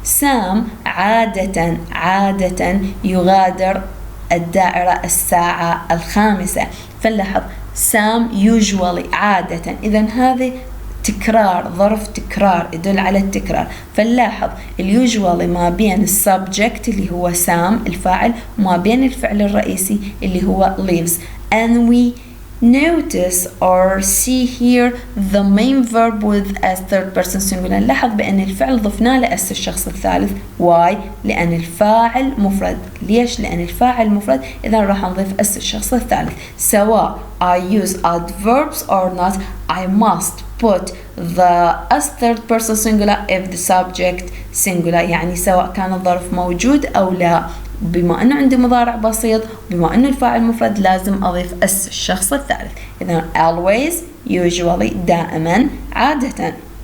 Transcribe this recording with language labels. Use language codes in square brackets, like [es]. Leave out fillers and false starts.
[ar] Sam عادة يغادر الدائرة الساعة 5. فنلاحظ Sam usually عادة، إذا هذه تكرار، ظرف تكرار يدل على التكرار. فنلاحظ usually ما بين السبجكت اللي هو Sam الفاعل وما بين الفعل الرئيسي اللي هو leaves. [en] And we notice or see here the main verb with as third person singular. [ar] نلاحظ بأن الفعل ضفنا له اس الشخص الثالث. Why؟ لأن الفاعل مفرد. ليش؟ لأن الفاعل مفرد، إذا راح نضيف اس الشخص الثالث. [en] سواء I use adverbs or not I must put the as third person singular if the subject singular. [ar] يعني سواء كان الظرف موجود أو لا، بما أنه عندي مضارع بسيط بما أنه الفاعل مفرد لازم أضيف اس الشخص الثالث. إذا always usually دائما عادة.